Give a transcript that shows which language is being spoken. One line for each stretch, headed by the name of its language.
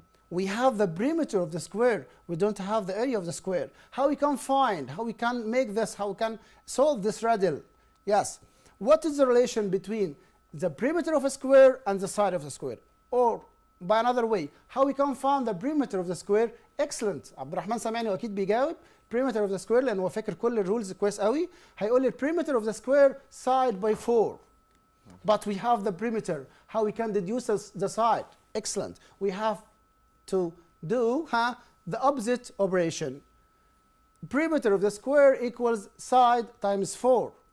English: We have the perimeter of the square. We don't have the area of the square. How we can find? How we can make this? How we can solve this riddle? Yes. What is the relation between the perimeter of a square and the side of the square? Or by another way, how we can find the perimeter of the square? Excellent.
Arabic: عبد الرحمن سامعني واكيد بيجاوب.
English: perimeter of the square
Arabic: لأن هو فاكر كل الرولز كويس قوي. هيقول لي
English: perimeter of the square
Arabic: side by 4.
English: But we have the perimeter. How we can deduce the side? Excellent. We have to do the opposite operation. Perimeter of the square equals side times 4.